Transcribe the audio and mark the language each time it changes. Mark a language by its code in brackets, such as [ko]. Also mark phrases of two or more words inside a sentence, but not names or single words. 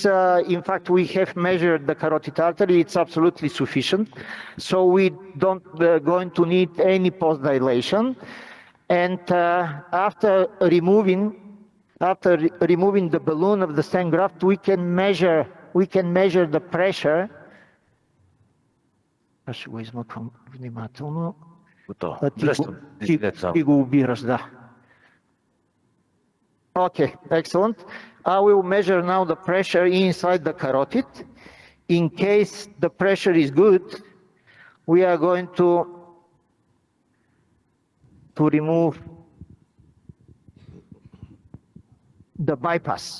[en] In fact, we have measured the carotid artery. It's absolutely sufficient. So we don't going to need any post dilation. And after removing the balloon of the stent graft, we can measure the pressure. [bg] Аз ще го измъквам внимателно. Готово. А ти Дръжте. ти го убираш, да. [en] Okay, excellent. I will measure now the pressure inside the carotid. In case the pressure is good, we are going to remove the bypass.